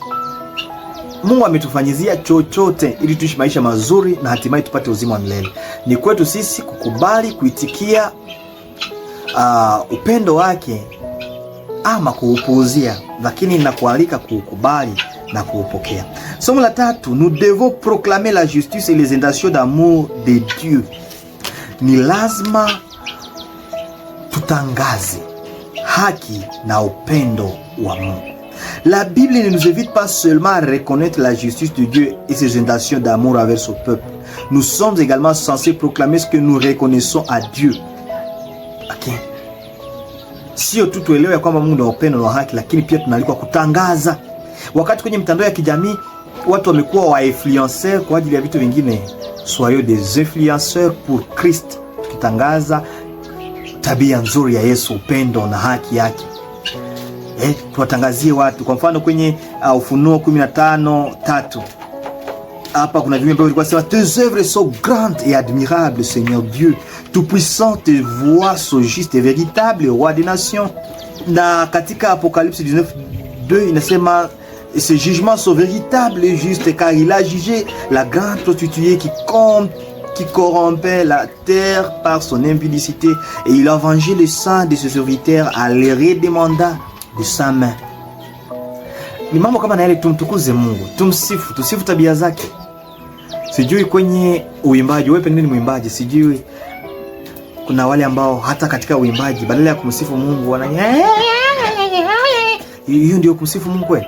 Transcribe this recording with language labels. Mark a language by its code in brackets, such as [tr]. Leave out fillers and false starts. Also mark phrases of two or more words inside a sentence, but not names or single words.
[sw] Mungu ametufanyizia chochote ili tuishi maisha mazuri na hatimaye tupate uzima wa milele. Ni kwetu sisi kukubali, kuitikia upendo wake ama kuupuuzia, lakini ninakualika kuukubali na kuupokea. Somo la tatu, [fr] nous devons proclamer la justice et les intentions d'amour de Dieu. [sw] Ni lazima tutangaze haki na upendo wa Mungu. [fr] La Bible ne nous invite pas seulement à reconnaître la justice de Dieu et ses intentions d'amour envers son peuple. Nous sommes également censés proclamer ce que nous reconnaissons à Dieu. Okay. [sw] Sio tu tuelewe ya kwamba Mungu ni upendo na haki, lakini pia tunaalikwa kutangaza. Wakati kwenye mitandao ya kijamii watu wamekuwa wa influenceurs kwa ajili ya vitu vingine, [fr] soyez des influenceurs pour Christ, [sw] tukitangaza tabia nzuri ya Yesu, upendo na haki yake. Tuwatangazie watu. Kwa mfano kwenye Ufunuo 15:3 hapa kuna viumbe vilikuwa sema, [fr] tes œuvres sont grandes et admirables, Seigneur Dieu tout-puissant, tes voies sont justes et véritables, roi des nations. [sw] Na katika Apocalypse 19:2 inasema, [fr] ces jugements sont véritables et justes, car il a jugé la grande prostituée qui corrompait la terre par son impudicité, et il a vengé le sang de ses serviteurs à les redemanda de sa main. [sw] Ni mambo kama na yale, tumtukuze Mungu, tumsifu, tusifu tabia zake. Sijui kwenye uimbaji, wewe pengine ni muimbaji, sijui kuna wale ambao hata katika uimbaji badala ya kumsifu Mungu hiyo ndio kumsifu Mungu kweli.